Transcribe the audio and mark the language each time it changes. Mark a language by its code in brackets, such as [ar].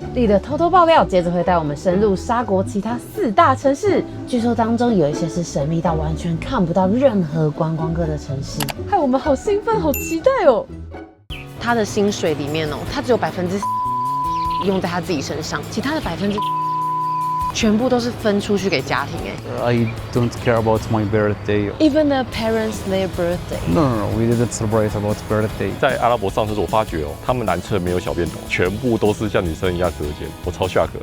[zh] 丽的偷偷爆料，接着会带我们深入沙国其他4大城市，据说当中有一些是神秘到完全看不到任何观光客的城市，害我们好兴奋、好期待哦！他的薪水里面哦，他只有4%用在他自己身上，其他的全部都是分出去给家庭哎。 [en] I don't care about my birthday. Even the parents their birthday. No, we didn't celebrate about birthday. [zh] 在阿拉伯上厕所，我发觉哦，他们男厕没有小便斗，全部都是像女生一样隔间，我超 shock。